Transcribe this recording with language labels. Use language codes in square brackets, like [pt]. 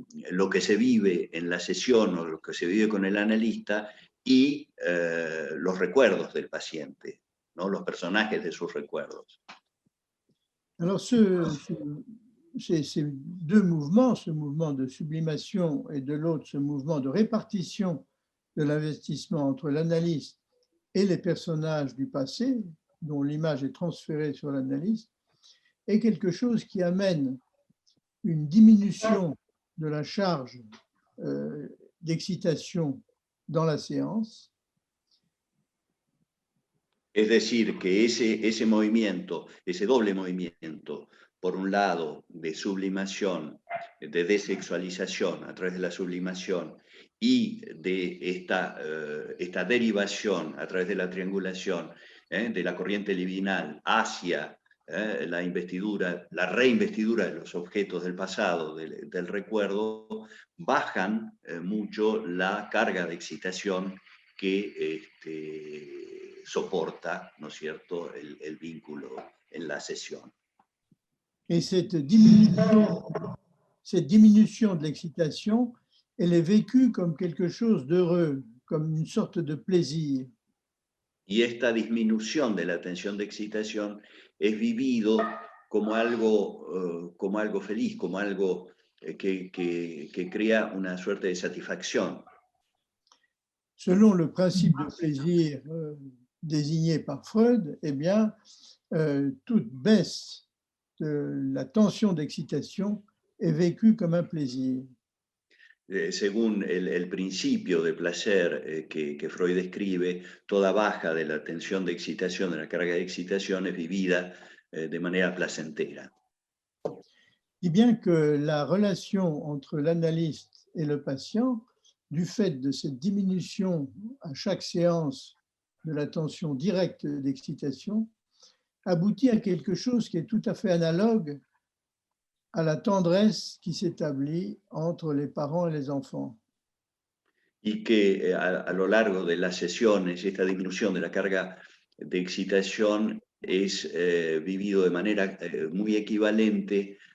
[es] lo que se vive en la sesión o lo que se vive con el analista y los recuerdos del paciente, ¿no?, los personajes de sus recuerdos. [fr] Alors, ces deux mouvements, ce mouvement de sublimation et de l'autre, ce mouvement de répartition de l'investissement entre l'analyste et les personnages du passé, dont l'image est transférée sur l'analyste, est quelque chose qui amène une diminution de la charge d'excitation dans la séance. [es] Es decir, que ese movimiento, ese doble movimiento, por un lado de sublimación, de desexualización a través de la sublimación y de esta derivación a través de la triangulación de la corriente libidinal hacia la investidura, la reinvestidura de los objetos del pasado, del recuerdo, bajan mucho la carga de excitación que soporta, ¿no es cierto?, el vínculo en la sesión. [fr] Et cette diminution de l'excitation, elle est vécue comme quelque chose d'heureux, comme une sorte de plaisir. [es] Y esta disminución de la tensión de excitación es vivido como algo feliz, como algo que crea una suerte de satisfacción. [fr] Selon le principe de plaisir désigné par Freud, eh bien, toute baisse de la tension d'excitation est vécue comme un plaisir. [es] Según el principio de placer que Freud describe, toda baja de la tensión de excitación, de la carga de excitación, es vivida de manera placentera. [fr] Si bien que la relation entre l'analyste et le patient, du fait de cette diminution à chaque séance de la tension directe d'excitation, aboutit à quelque chose qui est tout à fait analogue à la tendresse qui s'établit entre les parents et les enfants. [es] Y que a lo largo de las sesiones, esta disminución de la carga de excitación es vivido de manera muy equivalente